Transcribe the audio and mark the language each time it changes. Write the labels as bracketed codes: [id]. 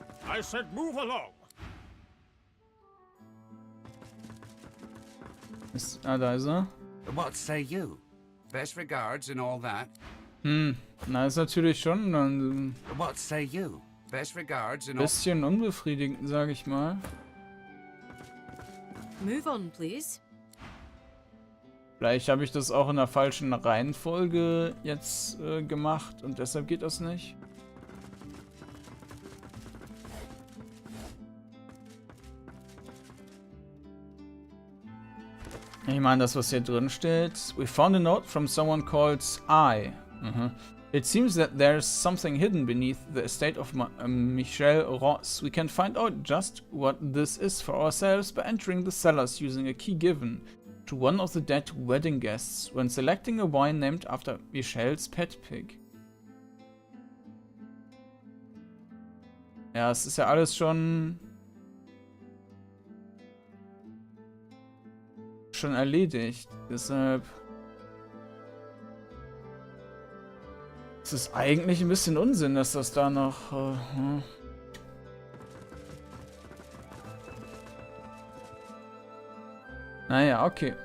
[en] I said move along. [de] Da ist er. [en] What say you? Best regards and all that. [de] Na, ist natürlich schon ein [en] What say you? Best regards and all. [de] Bisschen unbefriedigend, sage ich mal. [en] Move on, please. [de] Vielleicht habe ich das auch in der falschen Reihenfolge jetzt gemacht und deshalb geht das nicht. Ich meine, das, was hier drin steht. [en] We found a note from someone called I. It seems that there's something hidden beneath the estate of Michel Ross. We can find out just what this is for ourselves by entering the cellars using a key given to one of the dead wedding guests when selecting a wine named after Michel's pet pig. [de] Ja, es ist ja alles schon erledigt. Deshalb es ist eigentlich ein bisschen Unsinn, dass das da noch Naja, okay.